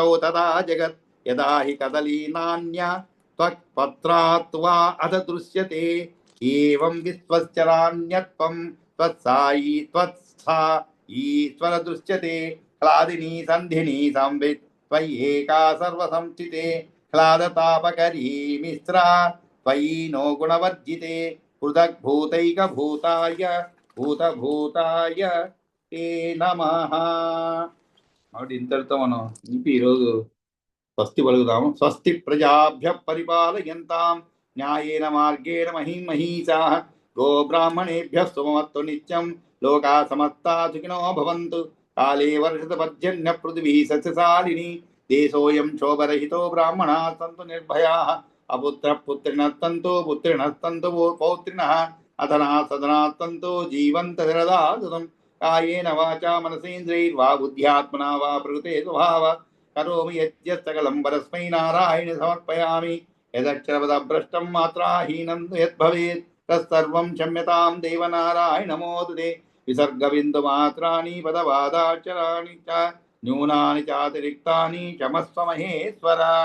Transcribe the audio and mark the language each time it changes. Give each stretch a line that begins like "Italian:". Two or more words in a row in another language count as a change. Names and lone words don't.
Sanskrit: तदा जगत् यदा हि कदली नान्या त्वक्पत्रात् वा अध दृश्यते एवं विश्वश्चरान्यत्वं त्वत्सायी त्वत्सा ईश्वर दृश्यते क्लादिनी सन्धिनी संवित् त्वय्येका सर्वसंस्थिते क्लादतापकरी मिश्रा त्वयि नो गुणवर्जिते पृथग्भूतैकभूताय भूतभूताय ते नमः.
Telugu: కాబట్టి ఇంతటితో మనం ఈరోజు స్వస్తి పలుకుదాము.
Sanskrit: స్వస్తి ప్రజాభ్య పరిపాలయంతాం న్యాయేన మార్గేణ మహిం మహీషాః గోబ్రాహ్మణేభ్యः శుభమస్తు నిత్యం లోకా సమస్తా సుఖినో భవంతు కాలే వర్షతు పర్జన్య పృథివీ సస్యశాలిని దేశోయం శోభరహితో బ్రాహ్మణాः సంతు నిర్భయాः అపుత్రః పుత్రిణः సంతు పుత్రిణः సంతు పౌత్రిణः అధనాः సదనాः సంతు జీవంత శరదాసుతం కాయేన వాచా మనసేంద్రియైర్వా బుద్ధ్యాత్మనా వా ప్రకృతే స్వభావాత్ కరోమి యజ్ఞ సకలం పరస్మై నారాయణ సమర్పయామి యదక్షరపదభ్రష్టం మాత్రాహీనం యద్భవేత్ తత్సర్వం క్షమ్యతాం దేవనారాయణ నమోస్తుతే విసర్గబిందుమాత్రాణి పదవాదాక్షరాణి చ న్యూనాని చాతిరిక్తాని క్షమస్వ మహేశ్వర.